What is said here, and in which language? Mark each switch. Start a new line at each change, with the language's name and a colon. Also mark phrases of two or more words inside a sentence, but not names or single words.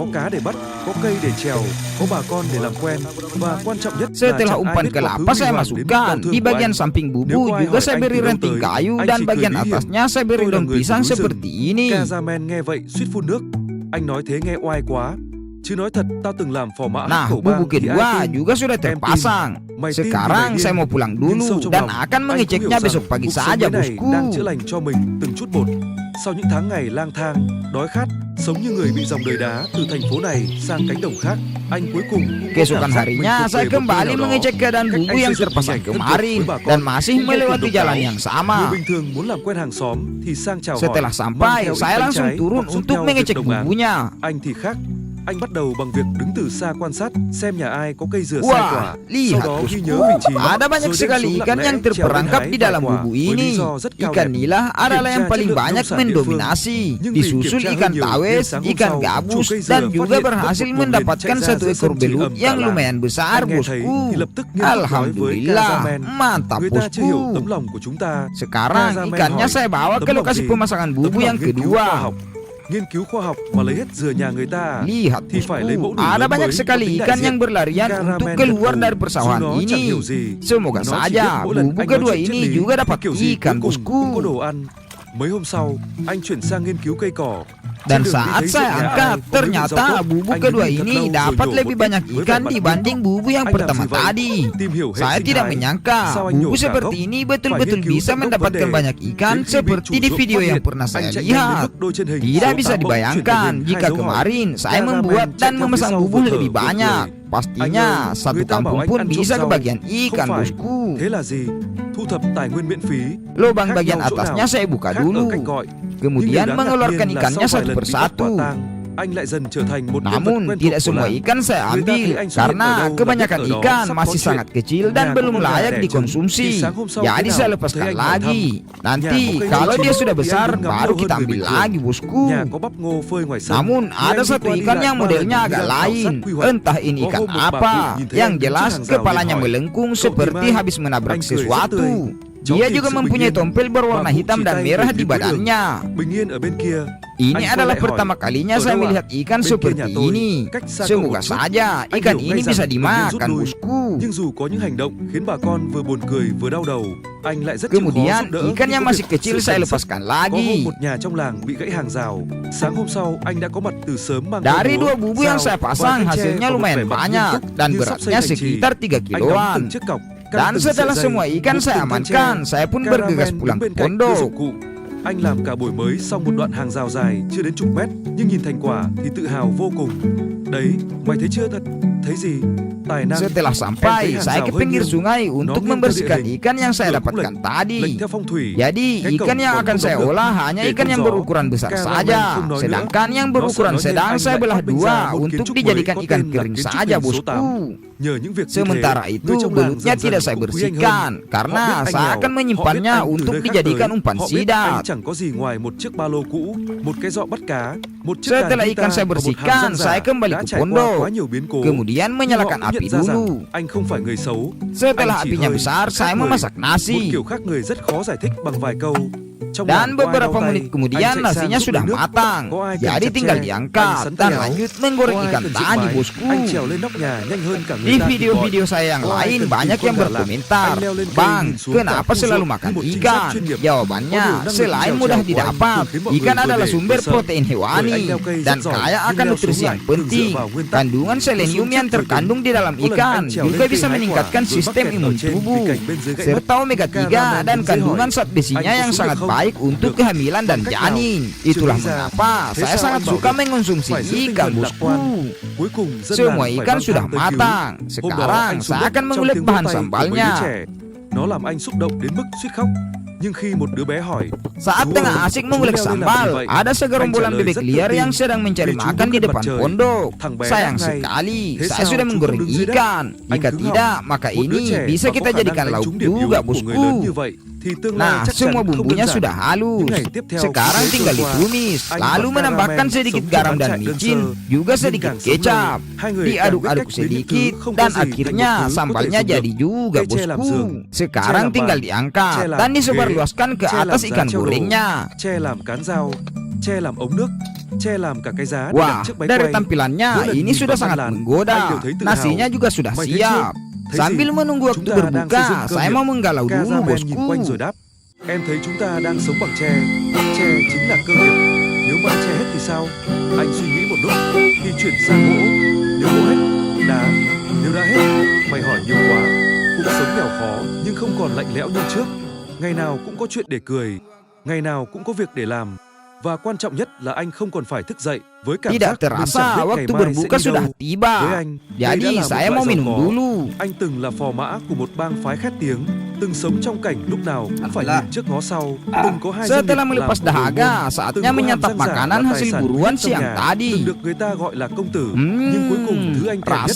Indonesian: Setelah umpan kelapa saya masukkan, di bagian samping bubuk juga saya beri ranting kayu dan bagian atasnya saya beri daun pisang seperti ini. Nah, bubuk kedua juga sudah terpasang. Sekarang saya mau pulang dulu dan akan mengeceknya besok pagi saja, bosku.
Vietnamese: Sau những tháng ngày lang thang, đói khát, sống như người bị dòng đời đá từ thành phố này sang cánh đồng khác, anh cuối cùng
Indonesian: keesokan harinya saya kembali mengecek keadaan bubuk yang terpasang kemarin dan masih melewati jalan yang sama. Setelah sampai, saya langsung turun untuk mengecek bubuknya.
Vietnamese: Anh bắt đầu bằng việc đứng từ xa quan sát xem nhà ai có cây dừa sai
Indonesian: Wah,
Vietnamese: quả.
Indonesian: lihat bosku, ada banyak sekali ikan yang terperangkap di dalam bubuk ini. Ikan nila adalah yang paling banyak mendominasi, disusul ikan tawes, ikan gabus, dan juga berhasil mendapatkan 1 ekor belut yang lumayan besar, bosku. Alhamdulillah, mantap, bosku. Sekarang ikannya saya bawa ke lokasi pemasangan bubuk yang kedua.
Vietnamese: Nghiên cứu khoa học mà lấy hết dừa nhà người ta.
Indonesian: Lihat, bosku, ada banyak sekali ikan yang berlarian untuk keluar dari persawahan ini. Semoga saja bubuk kedua ini juga dapat ikan, bosku.
Vietnamese: Mấy hôm sau, anh chuyển sang nghiên cứu cây cỏ.
Indonesian: Dan saat saya angkat, ternyata bubuk kedua ini dapat lebih banyak ikan dibanding bubuk yang pertama tadi. Saya tidak menyangka bubuk seperti ini betul-betul bisa mendapatkan banyak ikan seperti di video yang pernah saya lihat. Tidak bisa dibayangkan jika kemarin saya membuat dan memesan bubuk lebih banyak. Pastinya satu kampung pun bisa kebagian ikan, bosku. Lubang bagian atasnya saya buka dulu, kemudian mengeluarkan ikannya satu persatu.
Vietnamese: anh lại dần trở thành một nhân vật
Indonesian: Namun
Vietnamese: quen thuộc
Indonesian: tidak
Vietnamese: của
Indonesian: semua
Vietnamese: làng.
Indonesian: ikan saya
Vietnamese: Người ta thấy
Indonesian: ambil
Vietnamese: anh xuất hiện ở
Indonesian: karena
Vietnamese: đâu là
Indonesian: kebanyakan
Vietnamese: biết ở đó
Indonesian: ikan
Vietnamese: sắp có
Indonesian: masih
Vietnamese: chuyện.
Indonesian: sangat kecil
Vietnamese: Nhà
Indonesian: dan
Vietnamese: có
Indonesian: belum
Vietnamese: con gà
Indonesian: layak
Vietnamese: đẻ trứng,
Indonesian: dikonsumsi.
Vietnamese: thì sáng hôm sau
Indonesian: Jadi
Vietnamese: thế
Indonesian: saya
Vietnamese: nào
Indonesian: lepaskan
Vietnamese: thấy anh hỏi
Indonesian: lagi.
Vietnamese: thăm.
Indonesian: Nanti
Vietnamese: Nhà có cây
Indonesian: kalau
Vietnamese: ngô
Indonesian: dia
Vietnamese: chín
Indonesian: sudah
Vietnamese: thì anh
Indonesian: besar
Vietnamese: đứng ngắm
Indonesian: baru
Vietnamese: lâu
Indonesian: kita
Vietnamese: hơn người
Indonesian: ambil
Vietnamese: bình thường.
Indonesian: lagi bosku.
Vietnamese: Nhà có bắp ngô phơi ngoài sân.
Indonesian: Namun
Vietnamese: Thì
Indonesian: ada
Vietnamese: anh
Indonesian: satu
Vietnamese: đi qua đi
Indonesian: ikan
Vietnamese: lại
Indonesian: yang
Vietnamese: 3 lần
Indonesian: modelnya
Vietnamese: đi
Indonesian: agak
Vietnamese: ra khảo
Indonesian: lain.
Vietnamese: sát quy hoạch.
Indonesian: Entah ini
Vietnamese: Có
Indonesian: ikan
Vietnamese: hôm một bà
Indonesian: apa.
Vietnamese: cụ nhìn thấy
Indonesian: Yang
Vietnamese: anh đứng
Indonesian: jelas
Vietnamese: trước hàng rào
Indonesian: kepalanya
Vietnamese: liền hỏi,
Indonesian: melengkung
Vietnamese: "Cậu
Indonesian: seperti gimana?" habis menabrak
Vietnamese: Anh cười rất
Indonesian: sesuatu.
Vietnamese: tươi. Cháu
Indonesian: Dia
Vietnamese: tìm
Indonesian: juga
Vietnamese: sự
Indonesian: mempunyai
Vietnamese: bình yên.
Indonesian: tompel berwarna
Vietnamese: Bà cụ
Indonesian: hitam
Vietnamese: chỉ
Indonesian: dan
Vietnamese: tay
Indonesian: merah
Vietnamese: về
Indonesian: di
Vietnamese: phía cuối đường.
Indonesian: badannya.
Vietnamese: Bình yên ở bên kia.
Indonesian: Ini
Vietnamese: Anh
Indonesian: adalah
Vietnamese: quay lại hỏi,
Indonesian: pertama kalinya
Vietnamese: "Ở
Indonesian: saya
Vietnamese: đâu ạ?"
Indonesian: melihat ikan
Vietnamese: Bên kia
Indonesian: seperti
Vietnamese: nhà tôi,
Indonesian: ini.
Vietnamese: cách xa cậu
Indonesian: Semoga
Vietnamese: một chút.
Indonesian: saja
Vietnamese: Anh
Indonesian: ikan
Vietnamese: hiểu
Indonesian: ini
Vietnamese: ngay
Indonesian: bisa
Vietnamese: rằng bình yên rút
Indonesian: dimakan
Vietnamese: lui.
Indonesian: bosku.
Vietnamese: Nhưng dù có những hành động khiến bà con vừa buồn cười vừa đau đầu, anh lại rất chịu khó
Indonesian: Kemudian
Vietnamese: giúp đỡ.
Indonesian: ikan
Vietnamese: khi
Indonesian: yang
Vietnamese: có
Indonesian: masih
Vietnamese: việc
Indonesian: kecil
Vietnamese: sự
Indonesian: saya
Vietnamese: cảnh sát.
Indonesian: lepaskan
Vietnamese: Có hôm
Indonesian: lagi.
Vietnamese: một nhà trong làng bị gãy hàng rào. Sáng hôm sau anh đã có mặt từ sớm mang
Indonesian: Dari
Vietnamese: theo
Indonesian: dua
Vietnamese: búa,
Indonesian: bubu yang
Vietnamese: dao,
Indonesian: saya
Vietnamese: vài
Indonesian: pasang
Vietnamese: thanh tre
Indonesian: hasilnya
Vietnamese: và một vẻ
Indonesian: lumayan
Vietnamese: mặt nghiêm
Indonesian: banyak
Vietnamese: túc
Indonesian: dan
Vietnamese: như sắp xây
Indonesian: beratnya
Vietnamese: thành trì.
Indonesian: sekitar 3
Vietnamese: Anh đóng
Indonesian: kiloan.
Vietnamese: từng chiếc cọc, căng
Indonesian: Dan
Vietnamese: từng sợi
Indonesian: setelah
Vietnamese: dây,
Indonesian: semua ikan
Vietnamese: buộc
Indonesian: saya
Vietnamese: từng thanh tre.
Indonesian: amankan, saya pun
Vietnamese: Caravan
Indonesian: bergegas
Vietnamese: đứng
Indonesian: pulang ke
Vietnamese: bên cạnh đưa
Indonesian: pondok.
Vietnamese: dụng cụ. Anh làm cả buổi mới xong một đoạn hàng rào dài chưa đến chục mét, nhưng nhìn thành quả thì tự hào vô cùng. Đấy, mày thấy chưa thật? Thấy gì? Tài năng.
Indonesian: Setelah sampai, saya ke pinggir sungai untuk membersihkan ikan yang saya dapatkan
Vietnamese: Lệnh
Indonesian: tadi.
Vietnamese: theo phong thủy.
Indonesian: Jadi
Vietnamese: Cái cổng
Indonesian: ikan yang
Vietnamese: còn
Indonesian: akan
Vietnamese: không
Indonesian: saya
Vietnamese: đóng được.
Indonesian: olah hanya
Vietnamese: Để
Indonesian: ikan
Vietnamese: không
Indonesian: yang
Vietnamese: gió,
Indonesian: berukuran besar
Vietnamese: Caravan
Indonesian: saja.
Vietnamese: không nói nữa.
Indonesian: Sedangkan yang
Vietnamese: Nó sợ
Indonesian: berukuran
Vietnamese: nó nên
Indonesian: sedang
Vietnamese: anh
Indonesian: saya
Vietnamese: lại
Indonesian: belah
Vietnamese: phát minh
Indonesian: dua
Vietnamese: ra một kiến
Indonesian: untuk
Vietnamese: trúc
Indonesian: dijadikan
Vietnamese: mới có
Indonesian: ikan
Vietnamese: tên là
Indonesian: kering
Vietnamese: kiến trúc
Indonesian: saja
Vietnamese: hình số 8.
Indonesian: bosku.
Vietnamese: Nhờ những việc như
Indonesian: Sementara
Vietnamese: thế,
Indonesian: itu
Vietnamese: người trong làng
Indonesian: belutnya
Vietnamese: dần dần
Indonesian: tidak saya
Vietnamese: cũng quý anh
Indonesian: bersihkan
Vietnamese: hơn.
Indonesian: karena
Vietnamese: Họ biết
Indonesian: saya
Vietnamese: anh
Indonesian: akan
Vietnamese: nghèo,
Indonesian: menyimpannya
Vietnamese: họ biết anh từ
Indonesian: untuk
Vietnamese: nơi khác
Indonesian: dijadikan
Vietnamese: tới.
Indonesian: umpan
Vietnamese: Họ biết anh
Indonesian: sidat.
Vietnamese: chẳng có gì ngoài một chiếc ba lô cũ, một cái giọ bắt cá, một chiếc
Indonesian: Setelah
Vietnamese: đàn
Indonesian: ikan
Vietnamese: guitar
Indonesian: saya
Vietnamese: và một hàm
Indonesian: bersihkan,
Vietnamese: răng giả
Indonesian: saya kembali
Vietnamese: đã
Indonesian: ke
Vietnamese: trải qua
Indonesian: pondok.
Vietnamese: quá nhiều biến cố.
Indonesian: Kemudian
Vietnamese: Nhưng họ
Indonesian: menyalakan
Vietnamese: cũng
Indonesian: api
Vietnamese: nhận ra rằng
Indonesian: dulu.
Vietnamese: anh không phải người xấu.
Indonesian: Setelah
Vietnamese: Anh chỉ
Indonesian: apinya
Vietnamese: hơi
Indonesian: besar,
Vietnamese: khác
Indonesian: saya
Vietnamese: người.
Indonesian: memasak
Vietnamese: Một
Indonesian: nasi.
Vietnamese: kiểu khác người rất khó giải thích bằng vài câu. Trong
Indonesian: Dan
Vietnamese: làng có ai
Indonesian: beberapa
Vietnamese: đau tay,
Indonesian: menit
Vietnamese: anh
Indonesian: kemudian
Vietnamese: chạy sang
Indonesian: nasinya
Vietnamese: giúp
Indonesian: sudah
Vietnamese: lấy nước.
Indonesian: matang.
Vietnamese: Có ai cần
Indonesian: Jadi
Vietnamese: chặt
Indonesian: tinggal
Vietnamese: tre, anh
Indonesian: diangkat
Vietnamese: sắn
Indonesian: dan
Vietnamese: tay áo.
Indonesian: lanjut menggoreng
Vietnamese: Có ai
Indonesian: ikan
Vietnamese: cần dựng
Indonesian: tadi
Vietnamese: mái,
Indonesian: bosku.
Vietnamese: anh trèo lên nóc nhà nhanh hơn cả người
Indonesian: Di
Vietnamese: ta thì gọi.
Indonesian: video-video saya yang
Vietnamese: Có ai
Indonesian: lain
Vietnamese: cần
Indonesian: banyak
Vietnamese: tìm
Indonesian: yang
Vietnamese: con gà lạc,
Indonesian: berkomentar,
Vietnamese: anh leo lên cây
Indonesian: "Bang,
Vietnamese: nhìn xuống
Indonesian: kenapa
Vietnamese: cả khu
Indonesian: selalu
Vietnamese: ruộng
Indonesian: makan
Vietnamese: như một trinh sát
Indonesian: ikan?"
Vietnamese: chuyên nghiệp.
Indonesian: Jawabannya,
Vietnamese: Có đủ năng lực
Indonesian: selain
Vietnamese: trèo
Indonesian: mudah
Vietnamese: trèo của anh
Indonesian: didapat,
Vietnamese: từ khiến mọi
Indonesian: ikan
Vietnamese: người
Indonesian: adalah
Vietnamese: vừa
Indonesian: sumber
Vietnamese: để sợ.
Indonesian: protein
Vietnamese: Bởi anh
Indonesian: hewani
Vietnamese: leo cây
Indonesian: dan
Vietnamese: rất giỏi,
Indonesian: kaya
Vietnamese: nhưng
Indonesian: akan
Vietnamese: leo
Indonesian: nutrisi
Vietnamese: xuống
Indonesian: yang
Vietnamese: lại thường
Indonesian: penting.
Vietnamese: dựa vào nguyên tắc.
Indonesian: Kandungan selenium yang terkandung di dalam
Vietnamese: Có lần
Indonesian: ikan
Vietnamese: anh trèo lên
Indonesian: juga
Vietnamese: cây
Indonesian: bisa
Vietnamese: hái quả,
Indonesian: meningkatkan
Vietnamese: rồi mắc
Indonesian: sistem
Vietnamese: kẹt ở
Indonesian: imun
Vietnamese: trên vì
Indonesian: tubuh,
Vietnamese: cành bên dưới gãy mất.
Indonesian: serta omega 3
Vietnamese: Caravan
Indonesian: dan
Vietnamese: đứng dưới
Indonesian: kandungan
Vietnamese: hỏi,
Indonesian: zat besinya
Vietnamese: "Anh có
Indonesian: yang
Vietnamese: xuống
Indonesian: sangat
Vietnamese: được không?"
Indonesian: baik untuk
Vietnamese: Được.
Indonesian: kehamilan dan
Vietnamese: Bằng cách nào?
Indonesian: janin.
Vietnamese: Chưa
Indonesian: Itulah
Vietnamese: nghĩ ra.
Indonesian: mengapa
Vietnamese: Thế
Indonesian: saya
Vietnamese: sao
Indonesian: sangat
Vietnamese: anh bảo
Indonesian: suka
Vietnamese: được?
Indonesian: mengonsumsi
Vietnamese: Phải giữ tinh
Indonesian: ikan
Vietnamese: thần lạc quan.
Indonesian: bosku.
Vietnamese: Cuối cùng dân
Indonesian: Semua
Vietnamese: làng phải
Indonesian: ikan
Vietnamese: mang
Indonesian: sudah
Vietnamese: thang tới cứu.
Indonesian: matang.
Vietnamese: Hôm đó
Indonesian: Sekarang
Vietnamese: anh xuống
Indonesian: saya
Vietnamese: đất
Indonesian: akan
Vietnamese: trong
Indonesian: mengulik
Vietnamese: tiếng vỗ
Indonesian: bahan
Vietnamese: tay của mấy đứa
Indonesian: sambalnya.
Vietnamese: trẻ. Nó làm anh xúc động đến mức suýt khóc. Nhưng khi một đứa bé hỏi,
Indonesian: Saat
Vietnamese: "Chú
Indonesian: tengah
Vietnamese: ơi,
Indonesian: asik
Vietnamese: chú
Indonesian: mengulik
Vietnamese: leo lên làm gì
Indonesian: sambal,
Vietnamese: vậy?"
Indonesian: ada segerombolan
Vietnamese: Anh trả lời
Indonesian: bebek
Vietnamese: rất
Indonesian: liar
Vietnamese: tự tin.
Indonesian: yang sedang mencari
Vietnamese: Vì chú
Indonesian: makan di
Vietnamese: đứng gần
Indonesian: depan
Vietnamese: mặt trời.
Indonesian: pondok.
Vietnamese: Thằng bé
Indonesian: Sayang
Vietnamese: đáp ngay,
Indonesian: sekali,
Vietnamese: "Thế
Indonesian: saya
Vietnamese: sao
Indonesian: sudah
Vietnamese: chú
Indonesian: menggoreng
Vietnamese: không đứng dưới đất?"
Indonesian: ikan.
Vietnamese: Anh
Indonesian: Jika
Vietnamese: cứng
Indonesian: tidak,
Vietnamese: họng.
Indonesian: maka
Vietnamese: Một đứa
Indonesian: ini
Vietnamese: trẻ
Indonesian: bisa
Vietnamese: mà
Indonesian: kita
Vietnamese: có khả năng
Indonesian: jadikan
Vietnamese: đánh
Indonesian: lauk
Vietnamese: trúng điểm yếu
Indonesian: juga
Vietnamese: của người lớn
Indonesian: bosku.
Vietnamese: như vậy thì tương lai
Indonesian: Nah,
Vietnamese: chắc chắn
Indonesian: semua
Vietnamese: không
Indonesian: bumbunya
Vietnamese: đơn giản.
Indonesian: sudah halus.
Vietnamese: Những ngày tiếp theo
Indonesian: Sekarang
Vietnamese: cứ thế
Indonesian: tinggal
Vietnamese: trôi qua,
Indonesian: ditumis,
Vietnamese: anh
Indonesian: lalu
Vietnamese: và
Indonesian: menambahkan
Vietnamese: Caravan
Indonesian: sedikit
Vietnamese: sống
Indonesian: garam
Vietnamese: trong
Indonesian: dan
Vietnamese: trại đơn
Indonesian: micin,
Vietnamese: sơ.
Indonesian: juga
Vietnamese: Nhưng
Indonesian: sedikit
Vietnamese: càng sống lâu,
Indonesian: kecap.
Vietnamese: hai người càng biết
Indonesian: Diaduk-aduk
Vietnamese: cách biến những thứ
Indonesian: sedikit
Vietnamese: không có
Indonesian: dan
Vietnamese: gì thành một
Indonesian: akhirnya
Vietnamese: thứ có thể
Indonesian: sambalnya
Vietnamese: dùng được.
Indonesian: jadi juga
Vietnamese: Cây tre làm
Indonesian: bosku.
Vietnamese: giường, tre
Indonesian: Sekarang
Vietnamese: làm
Indonesian: tinggal
Vietnamese: bàn,
Indonesian: diangkat
Vietnamese: tre làm
Indonesian: dan
Vietnamese: ghế,
Indonesian: disebarluaskan ke
Vietnamese: tre làm
Indonesian: atas
Vietnamese: giá
Indonesian: ikan
Vietnamese: treo đồ,
Indonesian: gorengnya.
Vietnamese: tre làm cán dao, tre làm ống nước, tre làm cả cái giá để đặt
Indonesian: Wah,
Vietnamese: chiếc máy
Indonesian: dari
Vietnamese: quay.
Indonesian: tampilannya
Vietnamese: Mỗi lần
Indonesian: ini
Vietnamese: nhìn
Indonesian: sudah
Vietnamese: vào
Indonesian: sangat
Vietnamese: ban làn,
Indonesian: menggoda.
Vietnamese: anh đều thấy tự
Indonesian: Nasinya
Vietnamese: hào.
Indonesian: juga sudah
Vietnamese: Mày thấy chưa?
Indonesian: siap.
Vietnamese: Thấy
Indonesian: Sambil
Vietnamese: gì?
Indonesian: menunggu waktu
Vietnamese: Chúng ta đang xây dựng
Indonesian: berbuka,
Vietnamese: cơ
Indonesian: saya
Vietnamese: nghiệp.
Indonesian: mau menggalau dulu
Vietnamese: Caravan nhìn quanh
Indonesian: bosku.
Vietnamese: rồi đáp, em thấy chúng ta đang sống bằng tre. Tre chính là cơ nghiệp. Nếu mãi tre hết thì sao? Anh suy nghĩ một lúc thì chuyển sang gỗ. Nếu gỗ hết, đá. Nếu đá hết, mày hỏi nhiều quá. Cuộc sống nghèo khó nhưng không còn lạnh lẽo như trước. Ngày nào cũng có chuyện để cười, ngày nào cũng có việc để làm. Và quan trọng nhất là anh không còn phải thức dậy với cảm
Indonesian: Tidak
Vietnamese: giác mình chẳng
Indonesian: terasa
Vietnamese: biết ngày
Indonesian: waktu
Vietnamese: mai
Indonesian: berbuka
Vietnamese: sẽ đi
Indonesian: sudah
Vietnamese: đâu. Với
Indonesian: tiba.
Vietnamese: anh, đây đã
Indonesian: Jadi
Vietnamese: là một
Indonesian: saya
Vietnamese: loại
Indonesian: mau
Vietnamese: giàu
Indonesian: minum
Vietnamese: có.
Indonesian: dulu.
Vietnamese: Anh từng là phò mã của một bang phái khét tiếng, từng sống trong cảnh lúc nào cũng phải nhìn trước ngó sau, từng có hai doanh nghiệp
Indonesian: Setelah
Vietnamese: làm
Indonesian: melepas
Vietnamese: của đồi
Indonesian: dahaga,
Vietnamese: buôn,
Indonesian: saatnya
Vietnamese: từng có hàm
Indonesian: menyantap
Vietnamese: răng giả
Indonesian: makanan
Vietnamese: là
Indonesian: hasil
Vietnamese: tài sản
Indonesian: buruan
Vietnamese: quý trong
Indonesian: siang
Vietnamese: nhà,
Indonesian: tadi.
Vietnamese: từng được người ta gọi là công tử. Nhưng cuối cùng thứ anh thèm nhất